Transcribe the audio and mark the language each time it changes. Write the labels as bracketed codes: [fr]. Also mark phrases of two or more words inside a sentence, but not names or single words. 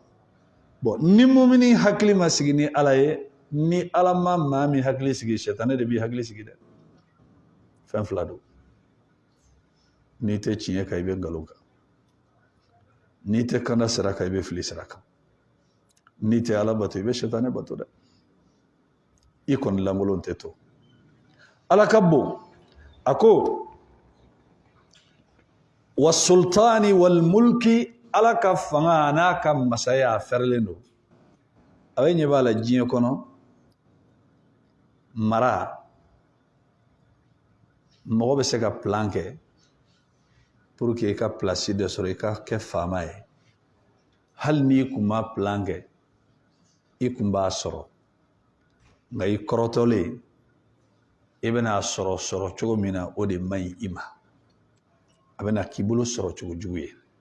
[bm] bon ni mumini hakili ma sigi ni ala ye ni ala ma maa min hakili sigi sɛtanɛ de b'i hakili sigi dɛ fɛn fila don n'i tɛ tiɲɛ kan i bɛ nkalon kan n'i tɛ kanda sira kan i bɛ fili sira kan n'i tɛ ala bato i bɛ sɛtanɛ bato dɛ i kɔni lankolon tɛ to ala ka bon a ko [ar] والسلطان والملك [bm] ala ka fanga n'a ka masaya a fɛrɛlen don a bɛ ɲɛ b'a la diɲɛ kɔnɔ mara mɔgɔ bɛ se ka plan kɛ [fr] pour que [bm] i ka place dɔ sɔrɔ i ka kɛ faama ye hali n'i kun ma plan kɛ i kun b'a sɔrɔ nka i kɔrɔtɔlen i bɛna sɔrɔ cogo min na o de man ɲi i ma a bɛna k'i bolo sɔrɔ cogo jugu ye